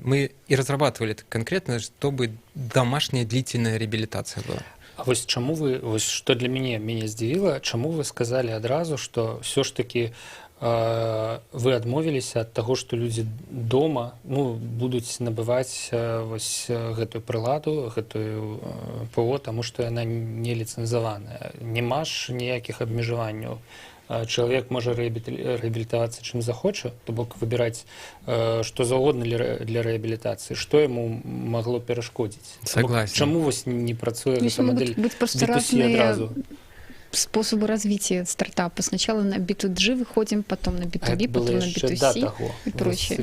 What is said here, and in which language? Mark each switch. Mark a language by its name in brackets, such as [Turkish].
[Russian] Мы и разрабатывали это конкретно, чтобы домашняя длительная реабилитация была. [Belarusian] А вось чаму вы, вось што для мяне здзівіла, чаму вы сказалі адразу, што ўсё ж такі вы адмовіліся ад таго, што людзі дома будуць набываць вось гэтую прыладу, гэтую ПО, таму што яна не ліцэнзаваная. Няма ж ніякіх абмежаванняў. Чалавек можа рэабілітавацца чым захоча, то бок выбіраць што заўгодна для рэабілітацыі, што яму магло перашкодзіць. [Russian] Согласен. [Belarusian] Чаму вось не працуе гэта мадэль B2C адразу? [Russian] Способы развития стартапа. Сначала на B2G выходим, потом на B2B, потом на B2C и прочее.